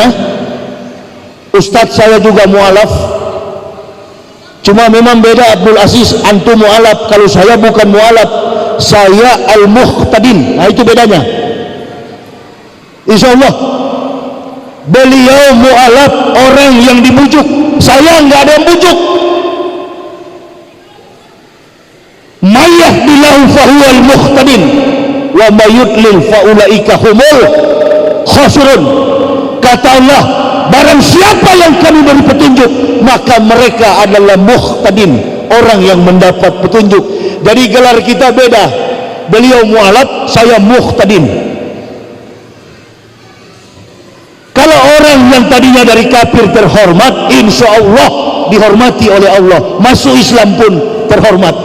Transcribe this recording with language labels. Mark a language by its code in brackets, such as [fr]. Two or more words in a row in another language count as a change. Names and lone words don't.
[id] Ustadz saya juga mualaf. Cuma memang beda, Abdul Aziz antum mualaf, kalau saya bukan mualaf, saya al-muhtadin. Nah itu bedanya. [ar] إن شاء الله [id] beliau mualaf, orang yang dibujuk. Saya nggak ada yang bujuk. [ar] من يهد الله فهو المهتدين ومن يضلل فأولئك هم الخاسرون. [id] Kata Allah, barang siapa yang kami beri petunjuk, maka mereka adalah muhtadin, orang yang mendapat petunjuk. Jadi gelar kita beda, beliau mualaf, saya muhtadin. Kalau orang yang tadinya dari kafir terhormat, [ar] إن شاء الله [id] dihormati oleh Allah, masuk Islam pun terhormat.